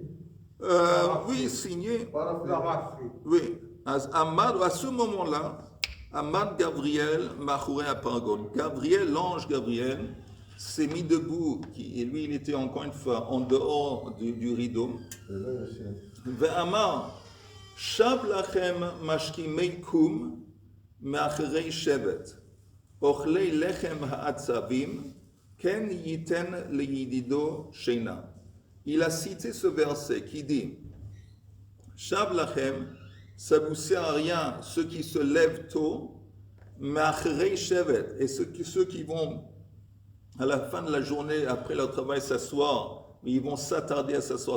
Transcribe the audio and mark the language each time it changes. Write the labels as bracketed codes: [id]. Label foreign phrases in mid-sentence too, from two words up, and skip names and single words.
[fr] Oui, signé. Paraphrasé. Oui. À ce moment-là, [he] עמד גבריאל מאחורי הפרגוד. [fr] Gabriel, l'ange Gabriel, s'est mis debout, et lui, il était encore une fois en dehors du rideau. [he] ואמר שוא לכם משכימי קום מאחרי שבת אוכלי לחם העצבים כן יתן לידידו שנא. [fr] Il a cité ce verset qui dit, [he] שוא לכם, [fr] ça vous sert à rien, ceux qui se lèvent tôt, [he] מאחרי שבת, [fr] et ceux qui vont à la fin de la journée, après leur travail, s'asseoir, mais ils vont s'attarder à s'asseoir.